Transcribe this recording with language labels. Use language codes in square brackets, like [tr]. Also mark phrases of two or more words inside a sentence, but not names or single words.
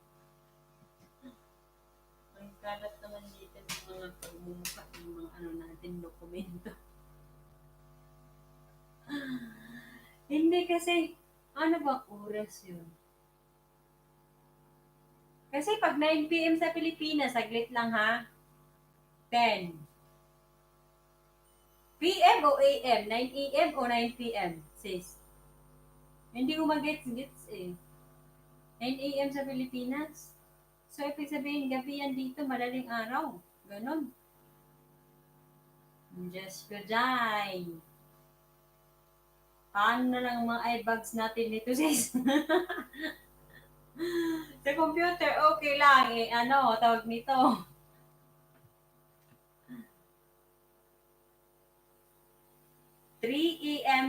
[tl] Ang kalat naman dito ng mga pagmumukha ng mga natin dokumento. Hindi kasi, ano ba oras yun? Kasi pag 9 p.m. sa Pilipinas, saglit lang ha. 10 p.m. o a.m.? 9 a.m. o 9 p.m. sis? Hindi ko mag-gets eh. 9 a.m. sa Pilipinas. So, ibig sabihin, gabi yan dito, madaling araw. Ganon. [en] Just go die. [tl] Paano na lang mga eyebags natin nito, sis? Sa computer, okay lang. Tawag nito. 3 a.m.